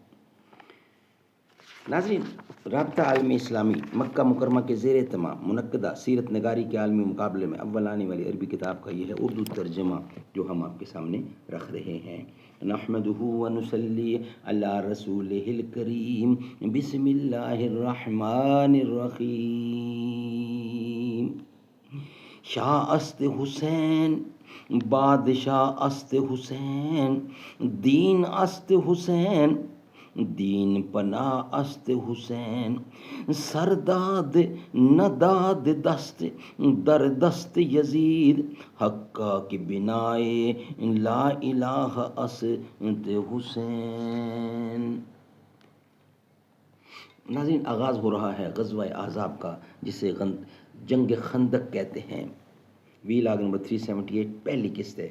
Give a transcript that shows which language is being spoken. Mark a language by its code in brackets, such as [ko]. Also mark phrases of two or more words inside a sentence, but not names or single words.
[ur] ناظرین، رابطہ عالم اسلامی مکہ مکرمہ کے زیر اہتمام منعقدہ سیرت نگاری کے عالمی مقابلے میں اول آنے والی عربی کتاب کا یہ ہے اردو ترجمہ، جو ہم آپ کے سامنے رکھ رہے ہیں. [ar] نحمدہ ونصلی علی رسولہ الکریم، بسم اللہ الرحمن الرحیم. [fa] شاہ است حسین، بادشاہ است حسین، دین است حسین، دین پناہ است حسین، سرداد نداد دست در دست یزید، حقا کی بنائے لا الہ است حسین. [ur] ناظرین، آغاز ہو رہا ہے غزوہ احزاب کا، جسے جنگ خندق کہتے ہیں. وی لاگ نمبر 378 پہلی قسط ہے.